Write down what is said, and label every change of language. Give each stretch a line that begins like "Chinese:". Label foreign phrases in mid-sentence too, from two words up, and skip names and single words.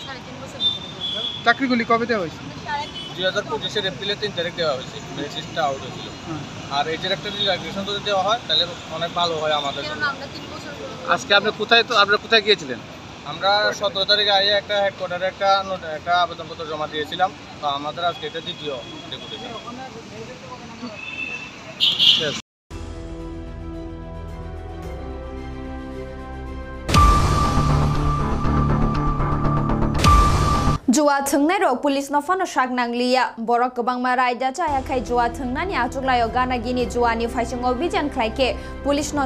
Bangla: 2025 এর এপ্রিলের 3 তারিখ দেওয়া হয়েছে
English: merit out
Bangla: হয়েছিল আর এজের একটা রিল্যাক্সেশন যদি দেওয়া হয় তাহলে অনেক ভালো হয় আমাদের জন্য আজকে আপনি কোথায় গিয়েছিলেন আমরা 17 তারিখে আগে একটা হেডকোয়ার্টারে একটা আবেদনপত্র জমা দিয়েছিলাম তো আমাদের আজকে এটা দ্বিতীয় ডেপুটেশন
Kok Borok: जुवा थंनाय रक पुलिस नफानो शाक नांगलिया बरक गोबांमा रायदा चायाखै जुवा थंनानि आचुगलायो गानागिनि जुवानि फाइसिंग अभियान खालायके पुलिस न